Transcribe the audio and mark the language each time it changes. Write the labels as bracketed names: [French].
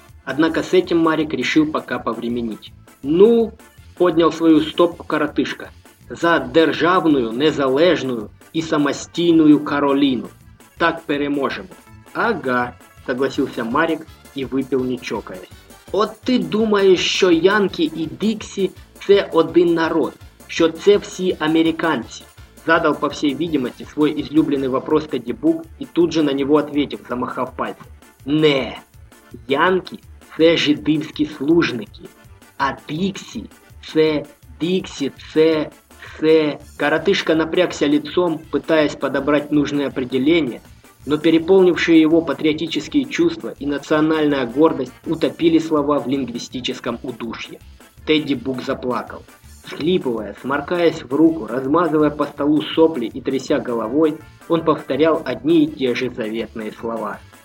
[Russian] Однако с этим Марик решил пока повременить. «Ну!» – поднял свою стопку коротышка. «За державную, незалежную и самостійную Каролину. [Ukrainian] Так переможемо». [Russian] «Ага», – согласился Марик и выпил, не чокаясь. [Ukrainian] «От ти думаєш, що янки і Диксі – це один народ, що це всі американці?» [Russian] Задав, по всей видимости, свой излюбленный вопрос Тедді Бук и тут же на него ответив, замахав пальцем. [Ukrainian] «Не, янки – це жидівські служники, а Диксі – це Диксі – це...» [Russian] Коротышка напрягся лицом, пытаясь подобрать нужные определения, но переполнившие его патриотические чувства и национальная гордость утопили слова в лингвистическом удушье. Тедди Бук заплакал. Схлипывая, сморкаясь в руку, размазывая по столу сопли и тряся головой, он повторял одни и те же заветные слова.